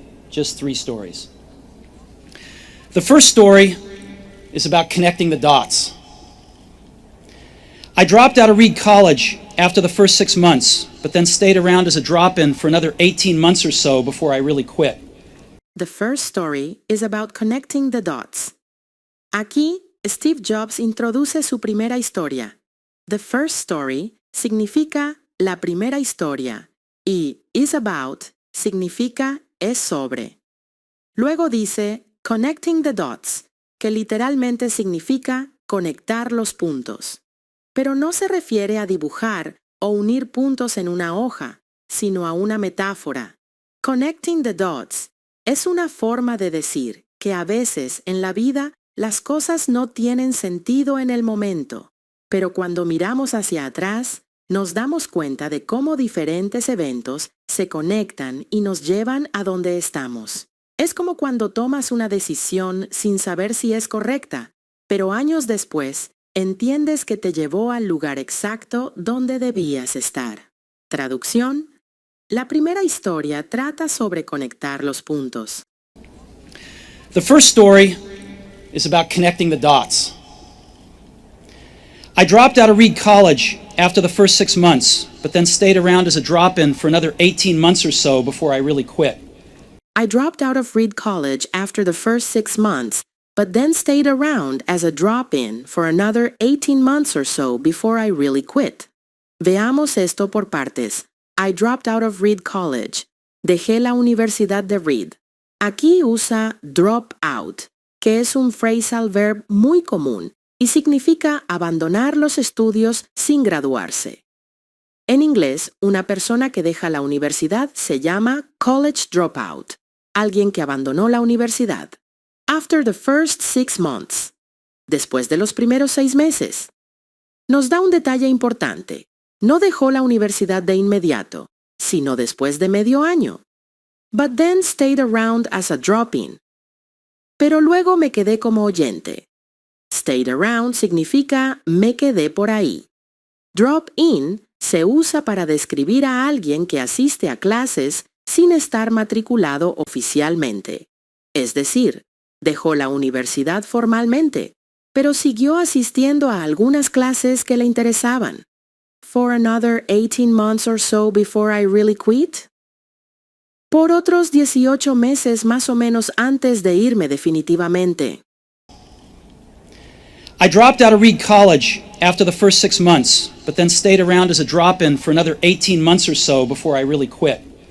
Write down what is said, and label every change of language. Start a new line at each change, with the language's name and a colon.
English: Just 3 stories. The first story is about connecting the dots. I dropped out of Reed College after the first 6 months, but then stayed around as a drop-in for another 18 months or so before I really quit. The first story is about connecting the dots.
Spanish: Aquí, Steve Jobs introduce su primera historia.
English: The first story
Spanish: significa la primera historia y
English: is about
Spanish: significa es sobre. Luego dice
English: connecting the dots,
Spanish: que literalmente significa conectar los puntos. Pero no se refiere a dibujar o unir puntos en una hoja, sino a una metáfora.
English: Connecting the dots
Spanish: es una forma de decir que a veces en la vida las cosas no tienen sentido en el momento, pero cuando miramos hacia atrás, nos damos cuenta de cómo diferentes eventos se conectan y nos llevan a donde estamos. Es como cuando tomas una decisión sin saber si es correcta, pero años después entiendes que te llevó al lugar exacto donde debías estar. Traducción. La primera historia trata sobre conectar los puntos.
English: The first story is about connecting the dots. I dropped out of Reed College after the first 6 months, but then stayed around as a drop-in for another 18 months or so before I really quit. I dropped out of Reed College after the first 6 months, but then stayed around as a drop-in for another 18 months or so before I really quit.
Spanish: Veamos esto por partes.
English: I dropped out of Reed College.
Spanish: Dejé la Universidad de Reed. Aquí usa
English: drop out,
Spanish: que es un phrasal verb muy común y significa abandonar los estudios sin graduarse. En inglés, una persona que deja la universidad se llama
English: college dropout,
Spanish: alguien que abandonó la universidad.
English: After the first 6 months,
Spanish: después de los primeros 6 meses. Nos da un detalle importante. No dejó la universidad de inmediato, sino después de medio año.
English: But then stayed around as a drop-in.
Spanish: Pero luego me quedé como oyente.
English: Stayed around
Spanish: significa me quedé por ahí. Drop-in se usa para describir a alguien que asiste a clases sin estar matriculado oficialmente. Es decir, dejó la universidad formalmente, pero siguió asistiendo a algunas clases que le interesaban.
English: For another 18 months or so before I really quit.
Spanish: Por otros 18 meses más o menos antes de irme definitivamente.
English: I dropped out of Reed College after the first 6 months, but then stayed around as a drop-in for another 18 months or so before I really quit.